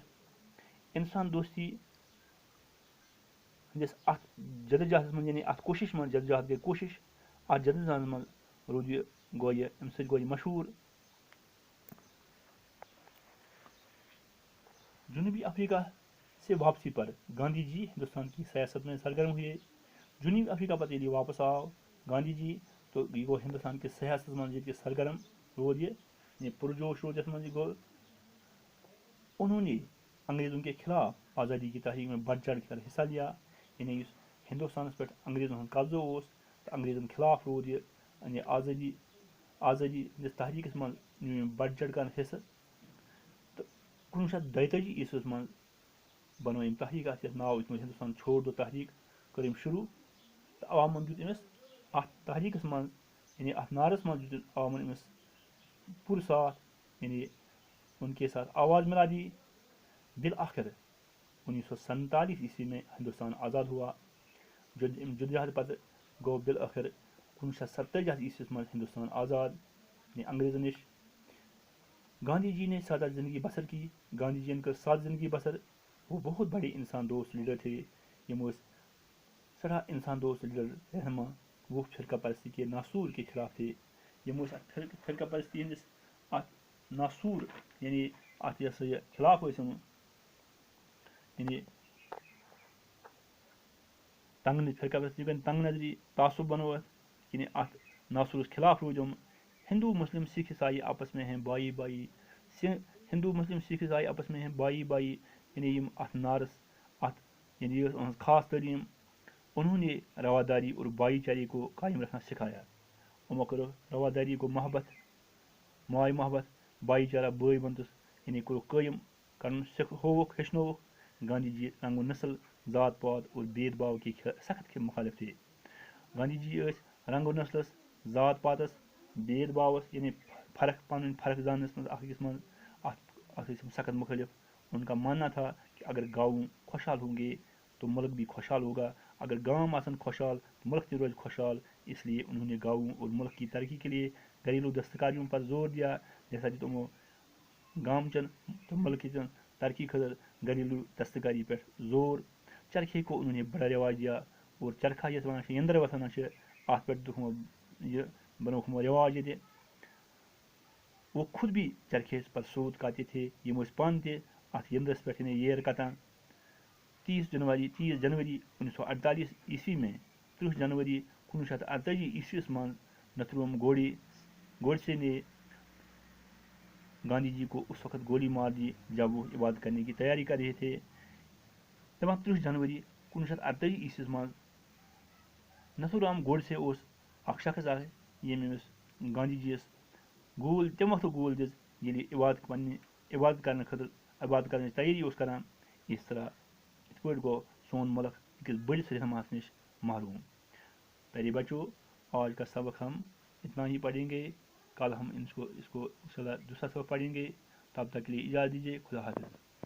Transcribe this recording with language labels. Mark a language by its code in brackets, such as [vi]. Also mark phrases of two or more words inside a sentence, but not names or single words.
[ks] انسان دوستی ہٕنٛدِس اتھ جدوجہدس منٛز یعنی اتھ کوٗشش منٛز جدوجہد گٔے کوٗشش اتھ جدوجہدس منٛز روٗد یہِ امہِ سۭتۍ گوٚو یہِ مشہوٗر. [ur] جنوبی افریقہ سے واپسی پر گاندھی جی ہندوستان کی سیاست میں سرگرم ہوئے. [ks] جنوبی افریقہ پتہٕ ییٚلہِ یہِ واپس آو گاندھی جی تو یہِ گوٚو ہندوستان کِس سیاستس منٛز ییٚتہِ سرگرم روٗد یہِ پُرجوش روٗد یتھ منٛز یہِ گوٚو. [ur] انہوں نے انگریزوں کے خلاف آزادی کی تحریک میں بڑھ چڑھ کر حصہ لیا. [ks] یعنی یُس ہندوستانس پٮ۪ٹھ انگریزن ہُنٛد قبضہٕ اوس تہٕ انگریزن خلاف روٗد یہِ یعنی آزٲدی ہٕنٛدِس تحریٖکس منٛز نیوٗ أمۍ [ur] بڑھ چڑھ کر [ks] حصہٕ. تہٕ 1942 عیسویس منٛز بنٲو أمۍ تحریٖک اتھ یتھ ناو یتھ منٛز [ur] ہندوستان چھوڑ دو [ks] تحریٖک کٔر أمۍ شروٗع تہٕ عوامن دیُت أمِس اتھ تحریٖکس منٛز یعنی اتھ نعرس منٛز دیُت عوامن أمِس پوٗرٕ ساتھ یعنی [ur] ان کے ساتھ آواز ملا دی. بالآخر 1947 عیسوی میں ہندوستان آزاد ہوا. [ks] جدوجہد پتہٕ گوٚو بالآخر 1947 عیسویس منٛز ہندوستان آزاد یعنی انگریزن نش. [ur] گاندھی جی نے سادہ زندگی بسر کی. گاندھی جی نے کر سادہ زندگی بسر. وہ بہت بڑے انسان دوست لیڈر تھے. [ks] یم ٲسۍ سٮ۪ٹھاہ انسان دوست لیڈر رہنما. [ur] وہ فرقہ پرستی کے ناصور کے خلاف تھے. [ks] یم ٲسۍ اتھ فرقہ پرستی ہندِس اتھ ناصور یعنی اتھ یہِ ہسا یہِ خلاف ٲسۍ یِم یعنی تنگ فرقہ پرستی تنگ نظری تعصب بنو اتھ یعنی اتھ ناصورس خلاف روٗدۍ یِم. [ur] ہندو مسلم سکھ عیسائی آپس میں ہیں بائی بائی. ہندو مسلم سکھ عیسائی آپس میں ہیں بائی بائی [ks] یعنی یم اتھ نعرس اتھ یعنی یہ ٲس أہنٛز خاص تعلیٖم. [ur] انہوں نے رواداری اور بھائی چارے کو قائم رکھنا سکھایا. [ks] یِمو کٔرٕکھ رواداری گوٚو محبت ماے محبت بھایی چارہ بٲے بنتس یعنی کوٚرُکھ قٲیِم کرُن ہووُکھ ہیٚچھنووُکھ. [ur] گاندھی جی رنگ و نسل ذات پات اور بید باو کے سخت مخالف تھے. [ks] گاندھی جی ٲسۍ رنگ و نسلس ذات پاتس بید باوس یعنی فرق پنٕنۍ فرق زاننس منٛز اکھ أکِس منٛز اتھ ٲسۍ سخت مخٲلف. [ur] ان کا ماننا تھا کہ اگر گاؤں خوشحال ہوں گے تو ملک بھی خوشحال ہوگا. [ks] اگر گاؤں آسن خوشحال تو ملک تہِ روزِ خوشحال. [ur] اس لیے انہوں نے گاؤں اور ملک کی ترقی کے لیے گھریلو دستکاریوں پر زور دیا. [ks] جیسا کہ تمو گام چن تو ملک چن ترقی خاطر گھریلو دستکاری پہ زور. [ur] چرخے کو انہوں نے بڑا رواج دیا اور چرخہ [ks] یتھ ونان یندر وتھان اتھ پہ دِیُکھ یہ بنووُکھ رواج ییٚتہِ. [ur] وہ خود بھی چرخے پر سوت کاتے تھے. [ks] یم ٲسۍ پانہٕ تہِ اتھ یندرس پہ ییر کتان. [ur] 30 جنوری 1948 عیسوی میں 30 جنوری 1948 [ks] عیسویس منٛز [ur] نتھوام گوڈسے نے گاندھی جی کو اس وقت گولی مار دی جب وہ عبادت کرنے کی تیاری کر رہے تھے. [ks] دپان 30 جنوری 1948 عیسویس منٛز نتھورام گوڈسے اوس اکھ شخص اکھ ییٚمۍ أمِس گاندھی جی یس گول تمہِ وقتہٕ گول دِژ ییٚلہِ عبادت کرنہٕ خٲطرٕ عبادت کرنٕچ تیٲری اوس کران. [ur] اس طرح [ks] اس پٲٹھۍ گوٚو سون ملک أکِس بٔڑِس رہنماہس نش محروم. [ur] پیارے بچوں، آج کا سبق ہم اتنا ہی پڑھیں گے. کل ہم اس کو انشاءاللہ دوسرا سبق پڑھیں گے. تب تک کے لیے اجازت دیجیے. خدا حافظ.